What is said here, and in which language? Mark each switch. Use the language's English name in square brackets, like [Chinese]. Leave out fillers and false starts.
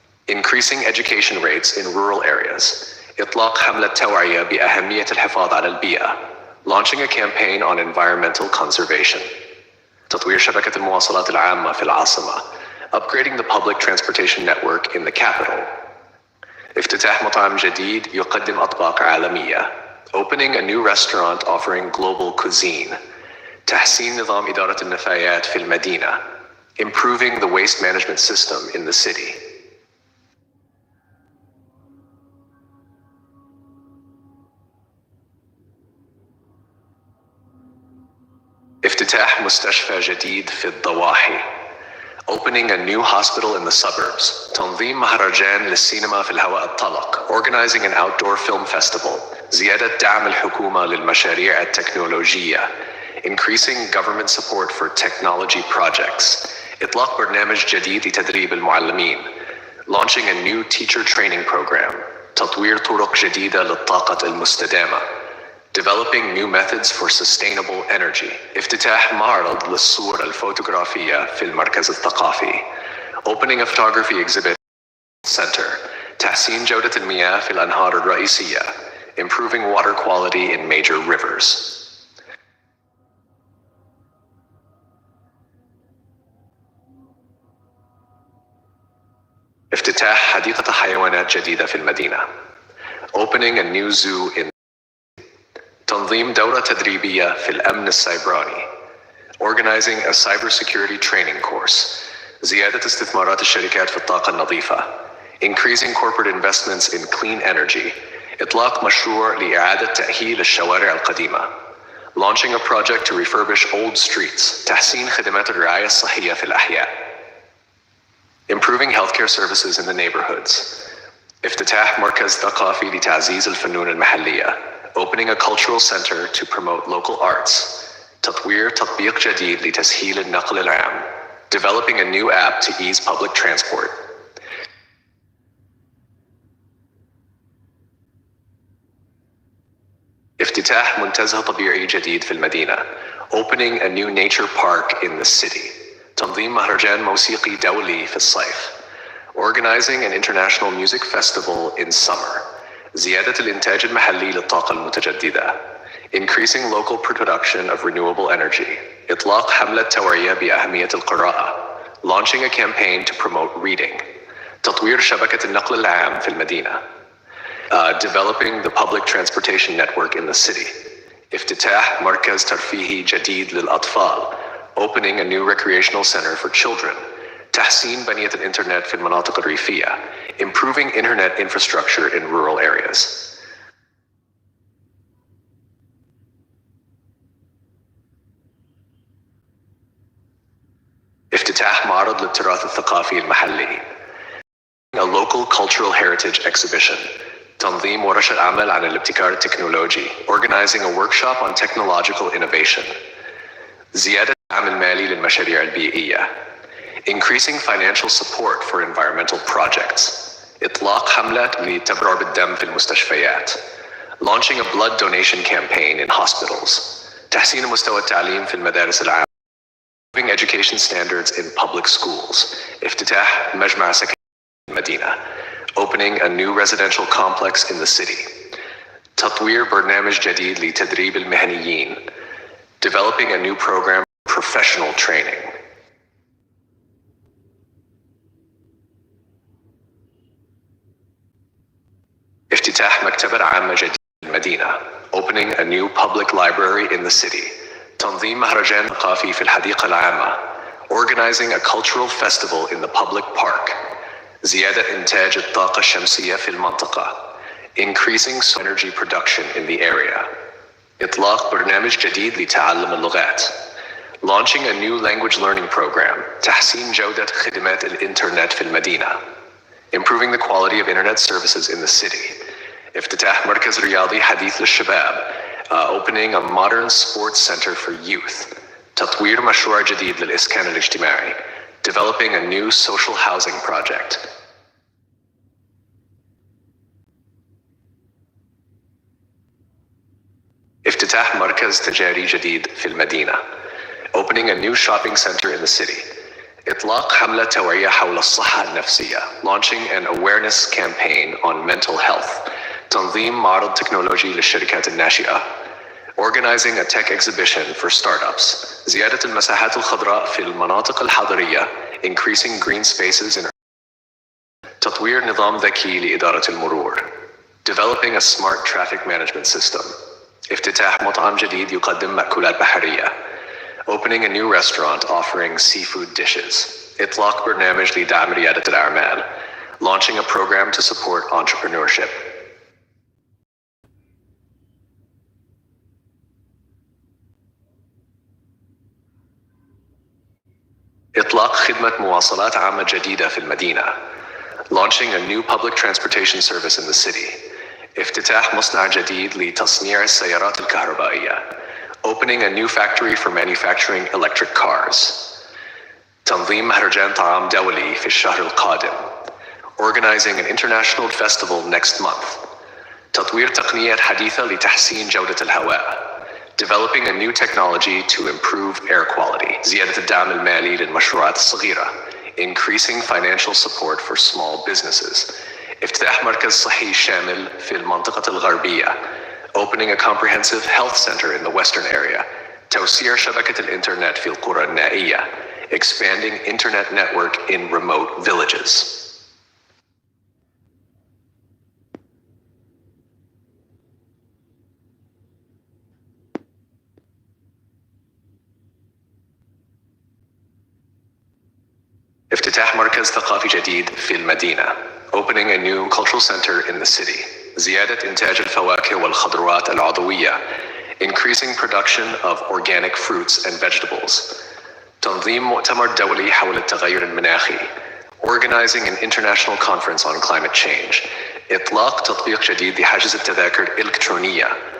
[English] Increasing education rates in rural areas. [Arabic] إطلاق حملة توعية بأهمية الحفاظ على البيئة. [English] Launching a campaign on environmental conservation. [Arabic] تطوير شبكة المواصلات العامة في العاصمة. [English] Upgrading the public transportation network in the capital. [Arabic] افتتاح مطعم جديد يقدم أطباق عالمية. [English] Opening a new restaurant offering global cuisine. [Arabic] تحسين نظام إدارة النفايات في المدينة. [English] Improving the waste management system in the city. [Arabic] افتتاح مستشفى جديد في الضواحي. [English] Opening a new hospital in the suburbs. [Arabic] تنظيم مهرجان للسينما في الهواء الطلق. [English] Organizing an outdoor film festival. [Arabic] زيادة دعم الحكومة للمشاريع التكنولوجية. [English] Increasing government support for technology projects. [Arabic] إطلاق برنامج جديد لتدريب المعلمين. [English] Launching a new teacher training program. [Arabic] تطوير طرق جديدة للطاقة المستدامة. [English] Developing new methods for sustainable energy. [Arabic] افتتاح معرض للصور الفوتوغرافية في المركز الثقافي. [English] Opening a photography exhibit center. [Arabic] تحسين جودة المياه في الأنهار الرئيسية. [English] Improving water quality in major rivers. [Arabic] افتتاح حديقة حيوانات جديدة في المدينة. [English] Opening a new zoo in. [Arabic] تنظيم دورة تدريبية في الأمن السيبراني. [English] Organizing a cybersecurity training course. [Arabic] زيادة استثمارات الشركات في الطاقة النظيفة. [English] Increasing corporate investments in clean energy. [Arabic] إطلاق مشروع لإعادة تأهيل الشوارع القديمة. [English] Launching a project to refurbish old streets. [Arabic] تحسين خدمات الرعاية الصحية في الأحياء. [English] Improving healthcare services in the neighborhoods. [Arabic] افتتاح مركز ثقافي لتعزيز الفنون المحلية. [English] Opening a cultural center to promote local arts. [Arabic] تطوير تطبيق جديد لتسهيل النقل العام. [English] Developing a new app to ease public transport. [Arabic] افتتاح منتزه طبيعي جديد في المدينة. [English] Opening a new nature park in the city. [Arabic] تنظيم مهرجان موسيقي دولي في الصيف. [English] Organizing an international music festival in summer. [Arabic] زيادة الإنتاج المحلي للطاقة المتجددة. [English] Increasing local production of renewable energy. [Arabic] إطلاق حملة توعية بأهمية القراءة. [English] Launching a campaign to promote reading. [Arabic] تطوير شبكة النقل العام في المدينة. [English] Developing the public transportation network in the city. [Arabic] افتتاح مركز ترفيهي جديد للأطفال. [English] Opening a new recreational center for children. [Arabic] تحسين بنية الإنترنت في المناطق الريفية. [English] Improving internet infrastructure in rural areas. [Arabic] افتتاح معرض للتراث الثقافي المحلي. [English] A local cultural heritage exhibition. [Arabic] تنظيم ورشة عمل عن الابتكار التكنولوجي. [English] Organizing a workshop on technological innovation. [Arabic] زيادة الدعم المالي للمشاريع البيئية. [English] Increasing financial support for environmental projects. [Arabic] إطلاق حملة للتبرع بالدم في المستشفيات. [English] Launching a blood donation campaign in hospitals. [Arabic] تحسين مستوى التعليم في المدارس العامة. [English] Improving education standards in public schools. [Arabic] افتتاح مجمع سكني في المدينة. [English] Opening a new residential complex in the city. [Arabic] تطوير برنامج جديد لتدريب المهنيين. [English] Developing a new program for professional training. [Arabic] افتتاح مكتبة عامة جديدة في المدينة. [English] Opening a new public library in the city. [Arabic] تنظيم مهرجان ثقافي في الحديقة العامة. [English] Organizing a cultural festival in the public park. [Arabic] زيادة إنتاج الطاقة الشمسية في المنطقة. [English] Increasing energy production in the area. [Arabic] إطلاق برنامج جديد لتعلم اللغات. [English] Launching a new language learning program. [Arabic] تحسين جودة خدمات الإنترنت في المدينة. [English] Improving the quality of internet services in the city. [Arabic] افتتاح مركز رياضي حديث للشباب. [English] Opening a modern sports center for youth. [Arabic] تطوير مشروع جديد للإسكان الاجتماعي. [English] Developing a new social housing project. [Arabic] افتتاح مركز تجاري جديد في المدينة. [English] Opening a new shopping center in the city. [Arabic] إطلاق حملة توعية حول الصحة النفسية. [English] Launching an awareness campaign on mental health. [Arabic] تنظيم معرض تكنولوجي للشركات الناشئة. [English] Organizing a tech exhibition for startups. [Arabic] زيادة المساحات الخضراء في المناطق الحضرية. [English] Increasing green spaces in. [Arabic] تطوير نظام ذكي لإدارة المرور. [English] Developing a smart traffic management system. [Arabic] افتتاح مطعم جديد يقدم مأكولات بحرية. [English] Opening a new restaurant offering seafood dishes. [Arabic] إطلاق برنامج لدعم ريادة الأعمال. [English] Launching a program to support entrepreneurship. [Arabic] إطلاق خدمة مواصلات عامة جديدة في المدينة. [English] Launching a new public transportation service in the city. [Arabic] افتتاح مصنع جديد لتصنيع السيارات الكهربائية. [English] Opening a new factory for manufacturing electric cars. [Arabic] تنظيم مهرجان طعام دولي في الشهر القادم. [English] Organizing an international festival next month. [Arabic] تطوير تقنيات حديثة لتحسين جودة الهواء. [English] Developing a new technology to improve air quality. [Arabic] زيادة الدعم المالي للمشروعات الصغيرة. [English] Increasing financial support for small businesses. [Arabic] افتتاح مركز صحي شامل في المنطقة الغربية. [English] Opening a comprehensive health center in the western area. [Arabic] توسيع شبكة الإنترنت في القرى النائية. [English] Expanding internet network in remote villages. [Arabic] افتتاح مركز ثقافي جديد في المدينة. [English] Opening a new cultural center in the city. [Arabic] زيادة إنتاج الفواكه والخضروات العضوية. [English] Increasing production of organic fruits and vegetables. [Arabic] تنظيم مؤتمر دولي حول التغير المناخي. [English] Organizing an international conference on climate change. [Arabic] إطلاق تطبيق جديد لحجز التذاكر الإلكترونية.